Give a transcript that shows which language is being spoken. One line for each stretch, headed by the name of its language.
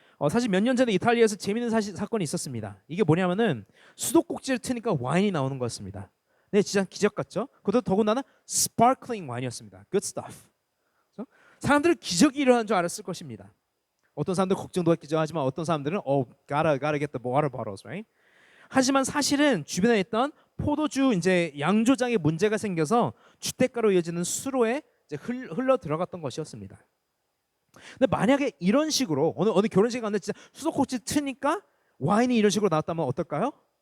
Korean: 사실 몇 년 전에 이탈리아에서 재미있는 사건이 있었습니다. 이게 뭐냐면은 수도꼭지를 트니까 와인이 나오는 거였습니다. 네, 진짜 기적 같죠? 그것도 더군다나 스파클링 와인이었습니다.
English: Good stuff. 그렇죠?
Korean: 사람들은 기적이 일어난 줄 알았을 것입니다. 어떤 사람들은 걱정도 했겠죠. 하지만 어떤 사람들은
English: gotta get the water bottles, right?
Korean: 하지만 사실은 주변에 있던 포도주 이제 양조장에 문제가 생겨서 주택가로 이어지는 수로에 이제 흘러 들어갔던 것이었습니다. 근데 만약에 이런 식으로 어느 결혼식 갔는데 진짜 수도꼭지 트니까 와인이 이런 식으로 나왔다면 어떨까요?